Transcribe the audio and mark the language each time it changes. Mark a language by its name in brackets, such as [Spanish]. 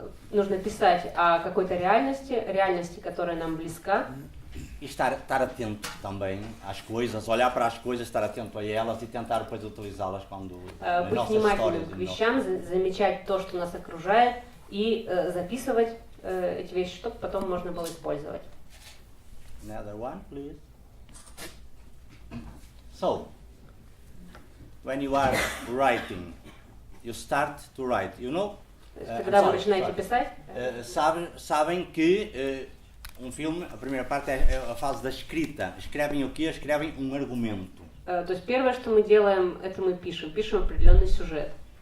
[Russian] Нужно писать о какой-то реальности, которая нам близка. [Portuguese] E estar atento também às coisas, olhar para as coisas, estar atento a elas e tentar depois utilizá-las quando nas [Russian] быть [Portuguese] nossas [Russian] внимательным [Portuguese] histórias. [Russian] к вещам, замечать то, что нас окружает, и записывать эти вещи, чтобы потом можно было использовать. [English] Another one, please. So, when you are writing, you start to write, you know? [Russian] Когда вы начинаете писать, [Portuguese] sabem que filme, a primeira parte é a fase da escrita. Escrevem o quê? Escrevem argumento. [Russian] То есть первое, что мы делаем, это мы пишем определенный сюжет.